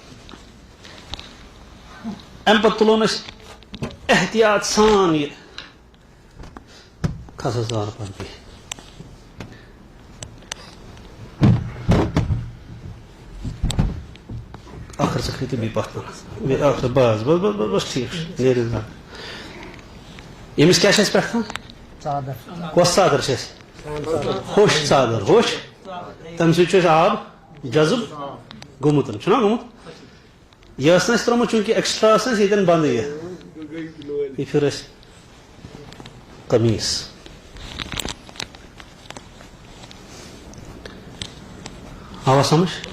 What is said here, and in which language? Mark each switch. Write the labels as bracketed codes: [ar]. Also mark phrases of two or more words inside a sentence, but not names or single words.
[ks] اَمہِ پتہٕ تُلون أسۍ احتیاط سان یہِ کھسس دار پتہٕ آخر ژٕ کھٔتہِ بیٚیہِ پتھ کُن آخر بس بس بس بس بس ٹھیٖک چھُ نیرِ ییٚمِس کیٛاہ چھِ اَسہِ پٮ۪ٹھ تھاوُن ژادر کۄس ژادر چھِ اَسہِ ہوٚش ژادر ہوٚش تَمہِ سۭتۍ چھُ اَسہِ آب جذب گوٚمُت چھُنہ گوٚمُت یہِ ٲس نہٕ اَسہِ ترٛٲومٕژ چوٗنٛکہِ ایٚکٕسٹرا ٲس نہٕ اَسہِ ییٚتٮ۪ن بنٛدٕے یہِ پھِر اَسہِ قمیٖض آوا سمجھ